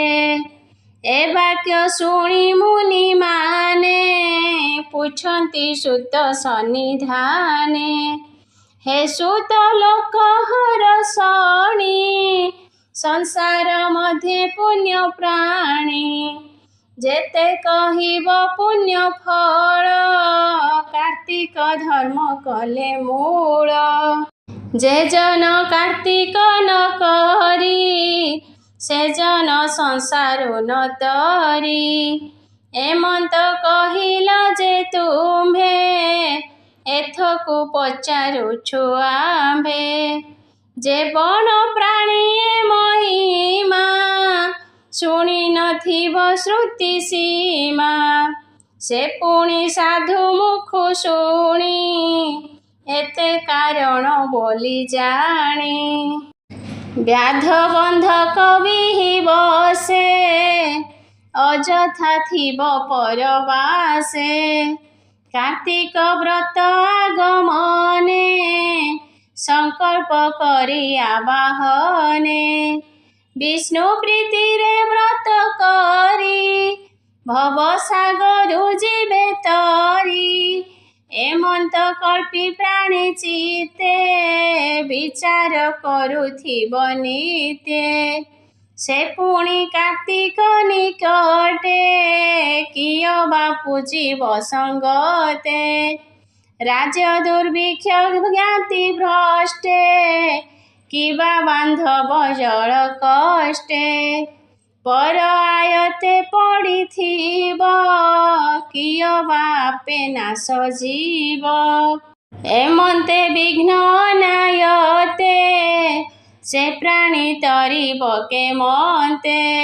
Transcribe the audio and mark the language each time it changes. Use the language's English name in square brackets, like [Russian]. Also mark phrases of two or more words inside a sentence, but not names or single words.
[Odia] ଏ ବାକ୍ୟ ଶୁଣି ମୁନି ମାନେ ପୁଚ୍ଛନ୍ତି ସୁତ ସନ୍ନିଧାନେ। ହେ ସୁତ ଲୋକ ହରଷଣୀ ସଂସାର ମଧ୍ୟ ପୁଣ୍ୟ ପ୍ରାଣୀ। ଯେତେ କହିବ ପୁଣ୍ୟ ଫଳ କାର୍ତ୍ତିକ ଧର୍ମ କଲେ ମୂଳ। ଯେ ଜନ କାର୍ତ୍ତିକ ନ କରି ସେ ଜନ ସଂସାର ନ ତରି। ଏମନ୍ତ କହିଲା ଯେ ତୁମ୍ଭେ ଏଥକୁ ପଚାରୁଛୁ ଆମ୍ଭେ। ଯେ ବଣ ପ୍ରାଣୀ ମହିମା ଶୁଣି ନଥିବ ଶ୍ରୁତି ସୀମା। ସେ ପୁଣି ସାଧୁ ମୁଖୁ ଶୁଣି ଏତେ କାରଣ ବୋଲି ଜାଣି। ବ୍ୟାଧ ବନ୍ଧକ ବିହି ବସେ ଅଯଥା ଥିବ ପରବାସେ। କାର୍ତ୍ତିକ ବ୍ରତ ଆଗମନେ ସଙ୍କଳ୍ପ କରି ଆବାହନେ। ବିଷ୍ଣୁ ପ୍ରୀତି ରେ ବ୍ରତ କରି ଭବ ସାଗରୁ ଜୀବେ ତରି। ଏମନ୍ତ କଳ୍ପି ପ୍ରାଣୀ ଚିତେ ବିଚାର କରୁଥିବ ନିତ୍ୟେ। ସେ ପୁଣି କାର୍ତ୍ତିକ ନିକଟେ କିଅ ବା ପୂଜିବ ସଙ୍ଗତେ। ରାଜ୍ୟ ଦୁର୍ଭିକ୍ଷ ଜ୍ଞାତି ଭ୍ରଷ୍ଟେ କିବା ବାନ୍ଧବ ଜଳ କଷ୍ଟେ। ପର ଆୟତେ ପଡ଼ିଥିବ କିଅ ବାପେ ନାଶ ଜୀବ। ଏମନ୍ତେ ବିଘ୍ନ ଅନାୟତେ ସେ ପ୍ରାଣୀ ତରିବ କେମନ୍ତେ।